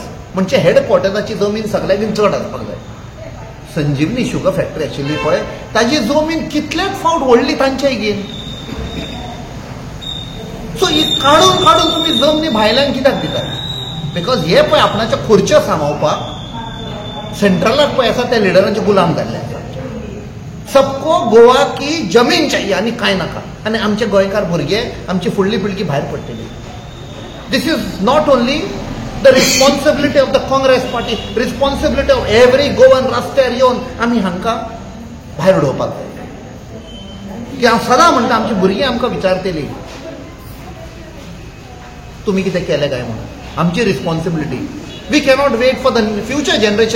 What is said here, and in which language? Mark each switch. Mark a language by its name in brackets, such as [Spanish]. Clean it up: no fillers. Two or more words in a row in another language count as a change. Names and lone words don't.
[Konkani] म्हणजे हेडक्वॉर्टर्साची जमीन सगळ्यांक चड आसपाक जाय. संजीवनी शुगर फॅक्टरी आशिल्ली पळय ताजी जमीन कितलेच फावट व्हडली तांचेय घेन. सो ही काडून काडून तुम्ही जमनी भायल्यांक कित्याक दितात? बिकॉज हे पळय आपणाच्या खुर्च्यो सांबाळपाक सेंट्रलाक पळय आसा त्या लिडरांचे गुलाम जाल्ले आसा. [Hindi] सबको गोवा की जमीन चाहिए [Konkani] आनी कांय नाका. आनी आमचे गोंयकार भुरगे, आमची फुडली पिळगी भायर पडटली. [English] This is not only the responsibility of the Congress party, responsibility of every Goan. [Konkani] रस्त्यार येवन आमी हांकां भायर उडोवपाक जाय. की हांव सदां म्हणटा आमची भुरगीं आमकां विचारतली तुमी कितें केलें काय म्हणून. आमची रिस्पॉन्सिबिलिटी. [English] We cannot wait for the future generation.